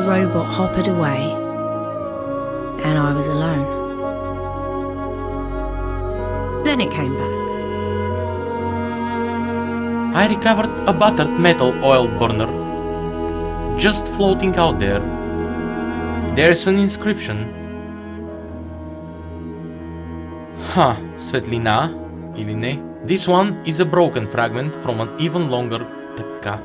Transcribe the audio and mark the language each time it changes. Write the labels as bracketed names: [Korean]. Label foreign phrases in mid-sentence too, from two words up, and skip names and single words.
[English] The robot hoppered away, and I was alone. Then it came back. I recovered a battered metal oil burner, just floating out there. There's an inscription. [Bulgarian] Светлина или не? [English] This one is a broken fragment from an even longer така.